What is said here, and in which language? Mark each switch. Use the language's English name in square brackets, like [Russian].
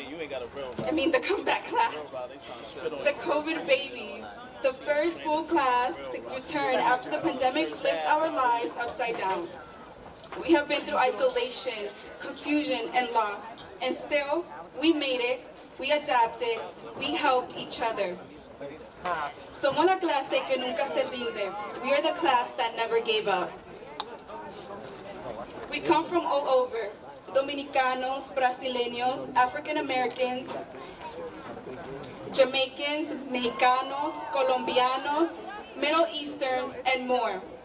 [English] The comeback class. The COVID babies. The first full class to return after the pandemic flipped our lives upside down. We have been through isolation, confusion, and loss. And still, we made it, we adapted, we helped each other. [Spanish] Somos la clase que nunca se rinde. [English] We are the class that never gave up. We come from all over. Dominicanos, Brasileños, African Americans, Jamaicans, Mexicanos, Colombianos, Middle Eastern, and more.